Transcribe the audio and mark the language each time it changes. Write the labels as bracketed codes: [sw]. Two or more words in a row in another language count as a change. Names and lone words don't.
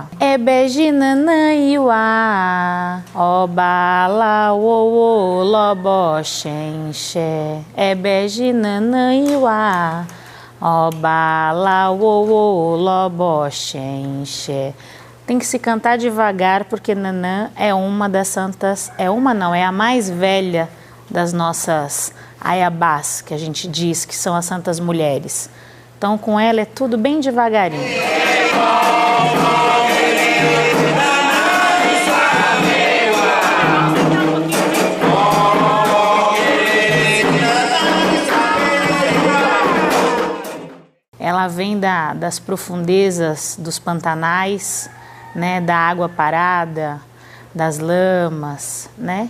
[yo] Ebeji, nanã, iuá. Obala, uô, lobo, xenxé. Ebeji, nanã, iuá. Obala, uô, lobo, xenxé. [pt] Tem que se cantar devagar, porque Nanã é uma das santas, é a mais velha das nossas aiabás, que a gente diz que são as santas mulheres. Então, com ela é tudo bem devagarinho. Ela vem das profundezas dos pantanais, né, da água parada, das lamas, né?